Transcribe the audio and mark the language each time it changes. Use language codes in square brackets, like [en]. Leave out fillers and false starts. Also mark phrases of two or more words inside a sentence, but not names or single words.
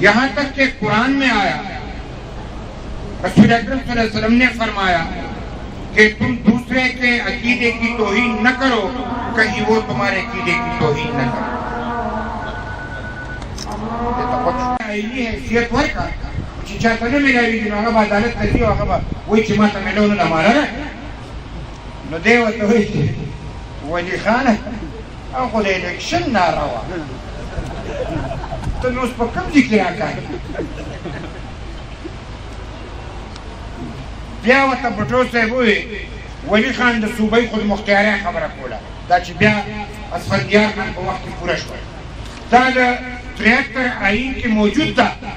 [ur] یہاں تک کہ قرآن میں آیا، رسول اکرم صلی اللہ علیہ وسلم نے فرمایا کہ تم دوسرے کے عقیدے کی توہین نہ کرو، کہیں وہ تمہارے عقیدے کی توہین نہ کرو۔ یہ تو کچھ آئینی حیثیت [ps] ورکا چې چاته نه ملاویږي نو هغه به عدالت ته ځي او هغه به وایي چې ما ته میلاو نه ده ماله نو دی ورته وایي چې ولي خانه او خو د الیکشن ناره وه ته مې اوس په کوم ځای کې راکاږې بیا ورته بټو صاحب ووایي ولي خان د صوبۍ خودمختیارۍ خبره کوله دا چې بیا اسفندیار خان په وخت کې پوره شوه دا د 73 آئین کې موجود ده